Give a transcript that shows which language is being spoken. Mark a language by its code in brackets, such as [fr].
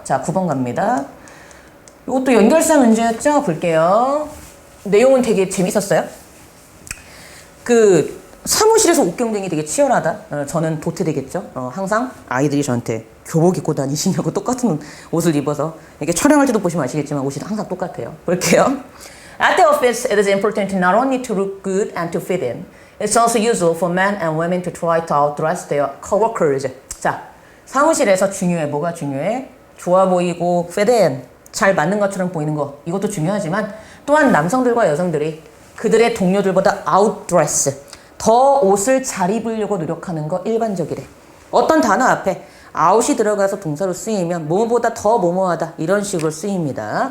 [ko] 자, 9번 갑니다. 이것도 연결사 문제였죠? 볼게요. 내용은 되게 재밌었어요. 그 사무실에서 옷 경쟁이 되게 치열하다. 저는 도태되겠죠. 항상 아이들이 저한테 교복 입고 다니시냐고 똑같은 옷을 입어서 이렇게 촬영할 때도 보시면 아시겠지만 옷이 항상 똑같아요. 볼게요. [en] At the office, it is important not only to look good and to fit in. It's also useful for men and women to try to outdress their coworkers. [ko] 자, 사무실에서 중요해. 뭐가 중요해? 좋아 보이고 fit in. 잘 맞는 것처럼 보이는 거. 이것도 중요하지만 또한 남성들과 여성들이 그들의 동료들보다 outdress. 더 옷을 잘 입으려고 노력하는 거 일반적이래. 어떤 단어 앞에 out이 들어가서 동사로 쓰이면 뭐뭐보다 더 뭐뭐하다 이런 식으로 쓰입니다.